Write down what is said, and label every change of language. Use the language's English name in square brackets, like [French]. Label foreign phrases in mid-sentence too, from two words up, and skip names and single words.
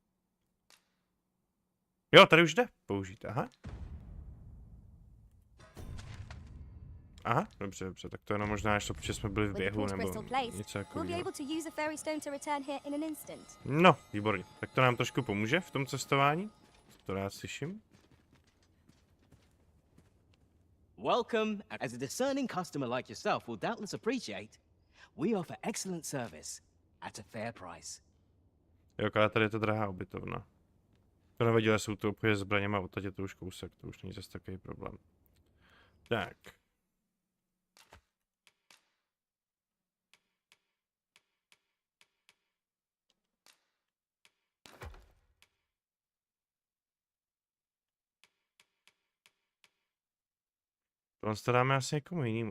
[Czech] Jo, tady už jde použít, aha. Aha, dobře, dobře, tak to jenom možná ještě, protože jsme byli v běhu, nebo něco takového. No, výborně. Tak to nám trošku pomůže v tom cestování. To rád slyším. [English] Welcome. As a discerning customer like yourself will doubtless appreciate, we offer excellent service at a fair price. [Czech] Jo, ale tady je to drahá ubytovna. To nevadí, jsou to obchody s zbraněma, odtať je to už kousek, to už není zase takový problém. Tak. Tohle to dáme asi někomu jinému.